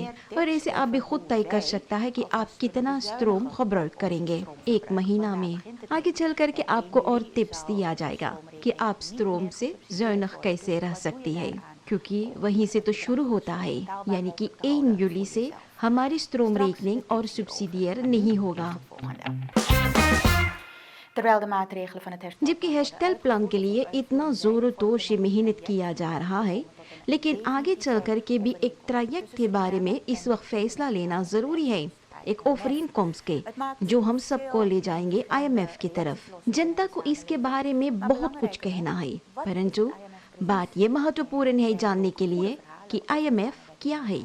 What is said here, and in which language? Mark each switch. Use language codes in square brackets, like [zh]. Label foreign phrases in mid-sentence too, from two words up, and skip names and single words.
[hns] और ऐसे आप भी खुद तय कर सकता है कि आप कितना स्ट्रोम खबरौत करेंगे 1 महीना में। आगे चल करके आपको और टिप्स दिया जाएगा कि आप स्ट्रोम से ज़ौनख कैसे रह सकती है, क्योंकि वहीं से तो शुरू होता है, यानी कि 1 juli से हमारी [nl] stroom rekening [hns] और सब्सिडियर नहीं होगा। [nl] terwijl de maatregelen van het herstel. [hns] जबकि [nl] herstel plan [hns] के लिए इतना जोरों तोर से मेहनत किया जा रहा है, लेकिन आगे चल कर के भी एक ट्रैजेक्ट के बारे में इस वक्त फैसला लेना जरूरी है, एक ऑफरिन कॉम्स के, जो हम सबको ले जाएंगे IMF की तरफ। जनता को इसके बारे में बहुत कुछ कहना है, परंतु बात ये महत्वपूर्ण है जानने के लिए कि IMF क्या है।